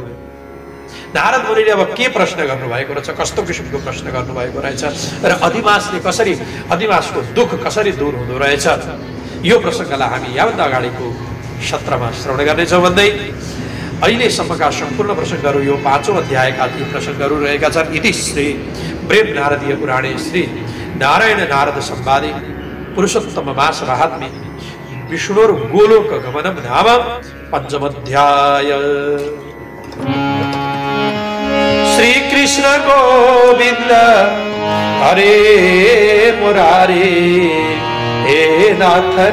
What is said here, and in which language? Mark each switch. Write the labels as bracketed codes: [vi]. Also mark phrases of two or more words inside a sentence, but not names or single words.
[ne] नारद मुनिले अब के प्रश्न गर्नुभएको रहेछ, कस्तो किसिमको प्रश्न गर्नुभएको रहेछ र अधिमासको दुःख कसरी दूर हुँदो रहेछ, यो प्रसङ्गलाई हामी याभन्दा अगाडिको सत्रमा श्रवण गर्नेछौँ भन्दै अहिलेसम्मका सम्पूर्ण प्रसङ्गहरू यो 5औं अध्यायका ती प्रसङ्गहरू रहेका छन्। [sa] इति श्री प्रेम नारदीय पुराणे श्री नारायण नारद संवादे पुरुषोत्तम मास महात्म्ये विष्णुर गोलोक गमनम नाम 5म अध्याय। श्री कृष्ण गोविंद हरे मुरारे, हे नाथ